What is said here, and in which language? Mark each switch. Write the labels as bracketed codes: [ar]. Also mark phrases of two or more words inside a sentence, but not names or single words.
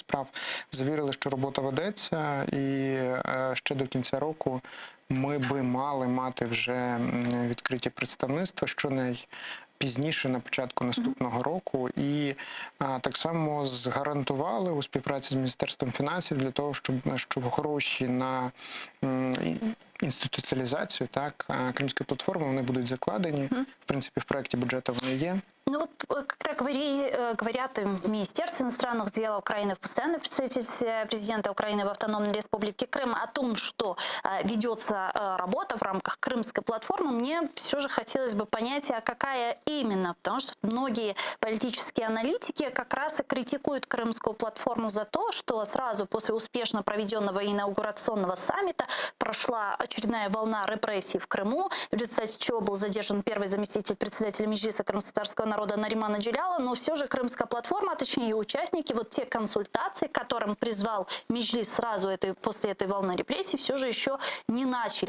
[uk] справ завірили, що робота ведеться, і ще до кінця року ми би мали мати вже відкриті представництва, що найпізніше на початку наступного року, і так само згарантували у співпраці з Міністерством фінансів для того, щоб гроші на інституціалізацію Кримської платформи, вони будуть закладені. В принципі, в проєкті бюджету вони є. [ru] Ну вот, как говорят в Министерстве иностранных дел Украины, в постоянном представительстве президента Украины в Автономной Республике Крым о том, что ведется работа в рамках Крымской платформы, мне все же хотелось бы понять, а какая именно, потому что многие политические аналитики как раз и критикуют Крымскую платформу за то, что сразу после успешно проведенного инаугурационного саммита прошла очередная волна репрессий в Крыму, в результате чего был задержан первый заместитель председателя Меджлиса крымскотатарского народа Наримана Джиляла, но все же Крымская платформа, а точнее участники, вот те консультации, к которым призвал Меджлис сразу после этой волны репрессий, все же еще не начали.